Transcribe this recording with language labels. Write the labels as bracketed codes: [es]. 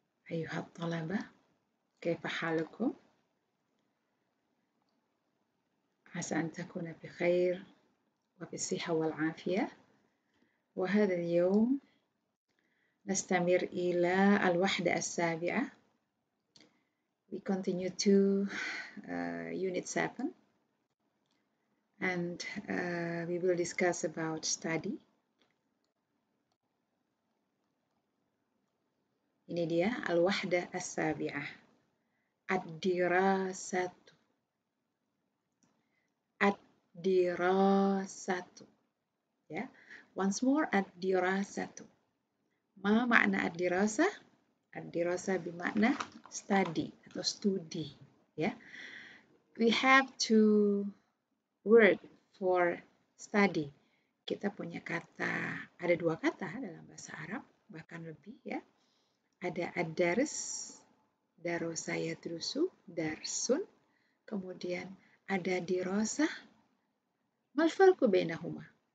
[ar] أيها الطلبة، كيف حالكم؟ عسى أن تكون بخير وبالصحة والعافية. وهذا اليوم نستمر إلى الوحدة السابعة. [en] We continue to Unit 7 and we will discuss about study. [id] Ini dia [ar] al-wahdah as-sabi'ah. Ad-dirasatu. Ad-dirasatu. Ya. [en] Once more, [ar] ad-dirasatu. Ma makna ad-dirasah? [id] Ad-dirasah bermakna study atau studi. Ya. [en] We have two word for study. [id] Kita punya kata, ada dua kata dalam bahasa Arab, bahkan lebih ya. Ada ad-dars, darosa yadrusu, darsun. Kemudian ada dirasah. [ar] Mal farqu bainahuma?